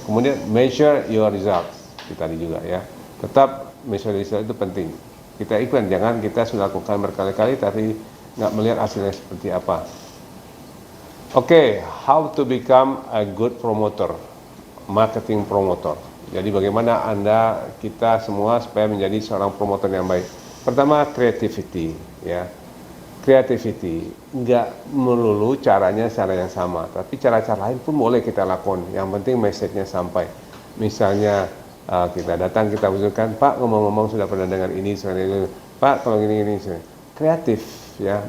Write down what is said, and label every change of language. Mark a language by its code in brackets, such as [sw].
[id] Kemudian [en] measure your results. [id] Tadi juga ya. Tetap measure result itu penting. Kita iklan, jangan kita sudah lakukan berkali-kali tapi nggak melihat hasilnya seperti apa. [en] Oke, how to become a good promoter, marketing promoter. [id] Jadi bagaimana kita semua supaya menjadi seorang promotor yang baik. Pertama, creativity ya. Creativity, nggak melulu caranya cara yang sama, tapi cara-cara lain pun boleh kita lakukan. Yang penting message-nya sampai. Misalnya kita datang, kita usulkan, Pak ngomong-ngomong sudah pernah dengar ini, Pak kalau gini kreatif ya.